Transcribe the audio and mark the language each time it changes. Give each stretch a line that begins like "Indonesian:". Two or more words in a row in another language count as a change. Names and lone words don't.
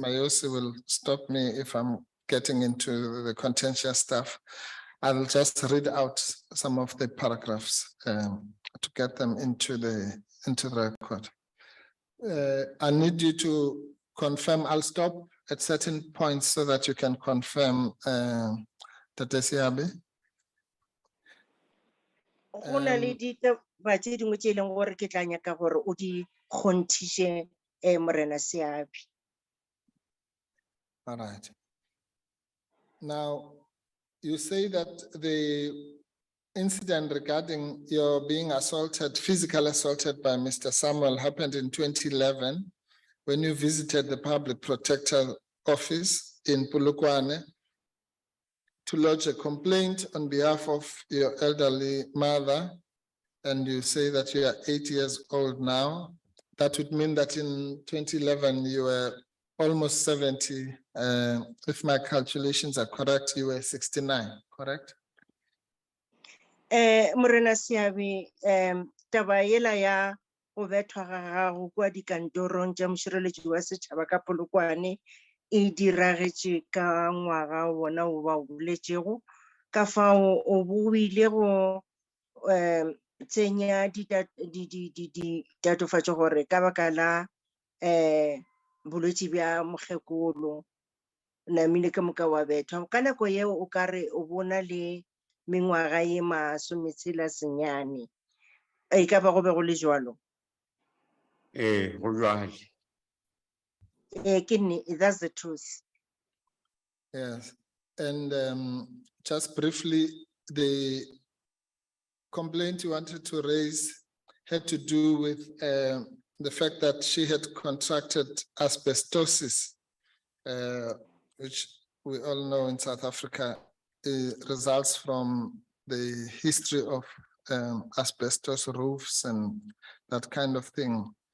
English: Mayosi will stop me if I'm getting into the contentious stuff. I'll just read out some of the paragraphs to get them into the record. I need you to confirm. I'll stop at certain points so that you can confirm, Tate Siabe.
Northern Sotho: Go na le ditaba tse dingwe tse e leng gore ke tla nyaka gore o di kgonthishe Morena Seabe.
English: All right. Now, you say that the incident regarding your being assaulted, physically assaulted by Mr. Samuel happened in 2011 when you visited the Public Protector Office in Polokwane to lodge a complaint on behalf of your elderly mother, and you say that you are 8 years old now. That would mean that in 2011 you were almost 70. If my calculations are correct, you were 69, correct?
Northern Sotho: Morena Seabe, taba ela ya go bethwa ga gago kwa dikantorong tša mošireletši wa setšhaba ka Polokwane e diragetše ka ngwaga wona o ba o boletšego, ka fao o bo ile go tsenya ditatofatšo gore ka baka la bolwetši bja mokgekolo namile ka moka wa bethwa. Ka nako yeo o ka re o bona le mengwaga ye 19 e ka ba go be go le jwalo? Go jwale.
English: That's the truth. Yes, and just briefly, the complaint you wanted to raise had to do with the fact that she had contracted asbestosis, which we all know in South Africa results from the history of asbestos roofs and that kind of thing.